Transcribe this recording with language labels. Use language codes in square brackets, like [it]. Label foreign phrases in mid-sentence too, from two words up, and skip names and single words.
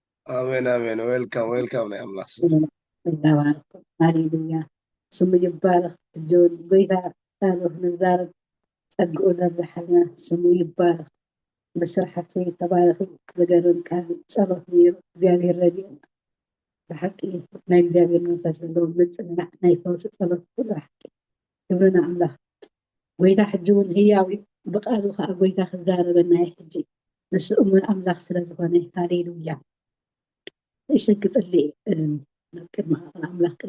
[am] አሜን አሜን። [en] welcome welcome [am] ነው ያምላክ ስም። [ti] ተባረክ። ሃሌሉያ ስሙ ይባረክ። ጆን ጎይታ ታሪክ ንዛረብ ጸግኡ ዘብዝሓልና ስሙ ይባረክ። ብስራሕቲ ተባረክ ዝገርም ቃል ጸሎት ነይሩ እግዚአብሔር ረድኤና ብሓቂ ናይ እግዚአብሔር መንፈስ ዘለዎ ምፅናዕ ናይ ፈውሲ ጸሎት ኩሉ ሓቂ ክብርና ኣምላኽ ጎይታ ሕጂ እውን ህያው እዩ ብቃሉ ከዓ ጎይታ ክዛረበና እዩ ሕጂ ንሱ እሙን ኣምላኽ ስለ ዝኾነ ሃሌሉያ እሽግ ጽሊ ቅድመ ኣምላኽ ቅድመ